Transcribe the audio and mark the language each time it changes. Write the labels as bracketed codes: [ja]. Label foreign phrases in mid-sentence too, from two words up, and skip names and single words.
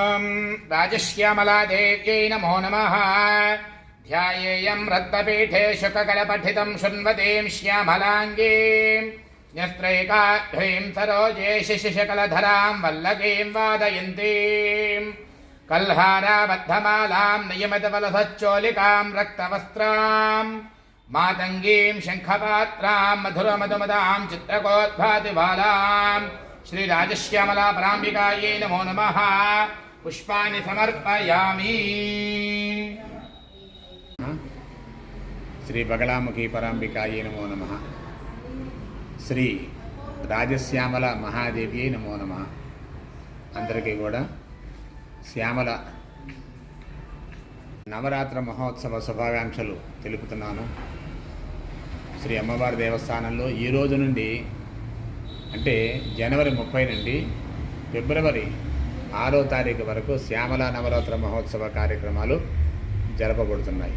[sa] राजश्यामलादेव्यै नमो नमः। ध्यायेयं रत्नपीठे शुककलपठितं शृण्वतीं श्यामलाङ्गीं न्यस्त्रैकाग्रीं सरोजे शिशिशकलधरां वल्लकीं वादयन्तीं कल्हाराबद्धमालां नियमितवलसच्चोलिकां रक्तवस्त्रां मातङ्गीं शङ्खपात्रां मधुरमधुमदां चित्रकोद्भातिबालां श्रीराजश्यामला पराम्बिकायै नमो नमः। पुष्पाणि समर्पयामि। श्री बगलामुखी पराम्बिकायै नमो नमः। श्री రాజశ్యామల మహాదేవి నమో నమః. [te] అందరికీ కూడా శ్యామల నవరాత్ర మహోత్సవ శుభాకాంక్షలు తెలుపుతున్నాను. శ్రీ అమ్మవారి దేవస్థానంలో ఈ రోజు నుండి అంటే జనవరి 30 నుండి ఫిబ్రవరి 6వ తారీఖు వరకు శ్యామల నవరాత్ర మహోత్సవ కార్యక్రమాలు జరపబడుతున్నాయి.